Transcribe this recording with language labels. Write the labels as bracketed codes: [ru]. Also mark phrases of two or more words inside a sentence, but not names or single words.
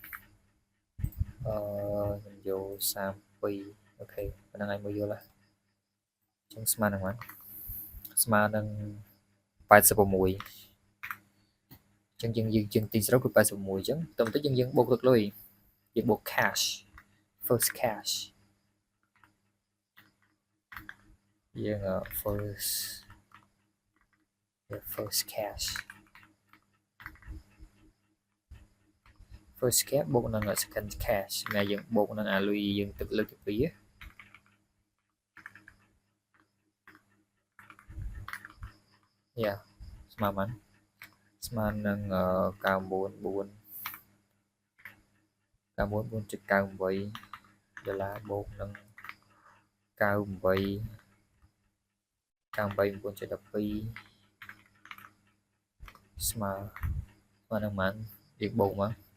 [km] ខ្ញុំយក32អូខេប៉ុណ្្នឹងឲ្យមើលយល់ហើយអញ្ចឹ ងស្មើនឹងប៉ុន្មានស្មើនឹង86អញ្ចឹងយើងទិញស្រូវគឺ86អញ្ចឹងទៅបន្តិចយើងបូកទឹកលុយយើងបូក [en] cash first cash [km] យើង [en] first cash [km] បូកនឹង [en] second cash [km] ដែលយើងបូកនឹងអាលុយយើងទឹកលើកទី2 យ៉ាស្មើប៉ុន្មានស្មើនឹង944 944.98 ដុល្លារបូកនឹង98 989.12 ស្មើនឹងប៉ុន្មានយើងបូកមក